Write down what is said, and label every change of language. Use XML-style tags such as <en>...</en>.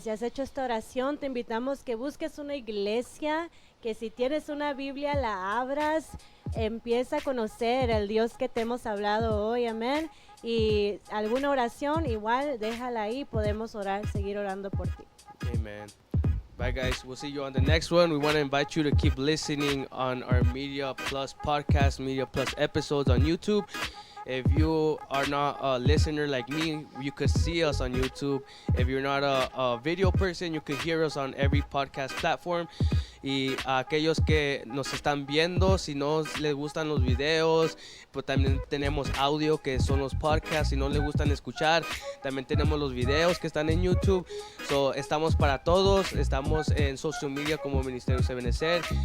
<es>Si has hecho esta oración, te invitamos que busques una iglesia, que si tienes una Biblia la abras, empieza a conocer el Dios que te hemos hablado hoy, amén. Y alguna oración, igual déjala ahí, podemos orar, seguir orando por ti.</es> <en>Amen. Bye, guys. We'll see you on the next one. We want to invite you to keep listening on our Media Plus podcast, Media Plus episodes on YouTube. If you are not a listener like me, you could see us on YouTube. If you're not a video person, you could hear us on every podcast platform.</en> <es>Y a aquellos que nos están viendo, si no les gustan los videos, pues también tenemos audio, que son los podcasts. Si no les gustan escuchar, también tenemos los videos que están en YouTube.</es> <en>So,</en> <es>estamos para todos. Estamos en</es> <en>social media</en> <es>como Ministerio Ebenecer.</es>